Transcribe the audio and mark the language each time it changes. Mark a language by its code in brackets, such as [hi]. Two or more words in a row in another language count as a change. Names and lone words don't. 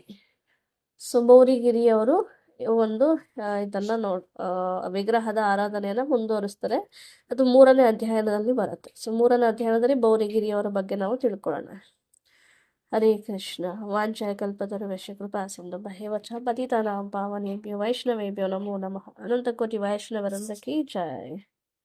[kn] ಸೊ ಬೌರಿಗಿರಿಯವರು ಒಂದು ಇದನ್ನು ವಿಗ್ರಹದ ಆರಾಧನೆಯನ್ನು ಮುಂದುವರಿಸ್ತಾರೆ. ಅದು 3ನೇ ಅಧ್ಯಾಯದಲ್ಲಿ ಬರುತ್ತೆ. ಸೊ 3ನೇ ಅಧ್ಯಾಯದಲ್ಲಿ ಬೌರಿಗಿರಿಯವರ ಬಗ್ಗೆ ನಾವು ತಿಳ್ಕೊಳ್ಳೋಣ. [sa] ಹರೇ ಕೃಷ್ಣ. ವಾಂಛಾಯ ಕಲ್ಪತರುಶ್ಚ ಕೃಪಾ ಸಿಂಧುಭ್ಯಃ ಚ ಪತಿತಾನಾಂ ಪಾವನೇಭ್ಯೋ ವೈಷ್ಣವೇಭ್ಯೋ ನಮೋ ನಮಃ. [kn] ಅನಂತ ಕೋಟಿ ವೈಷ್ಣವರೊಂದಕ್ಕೆ ಜೈ.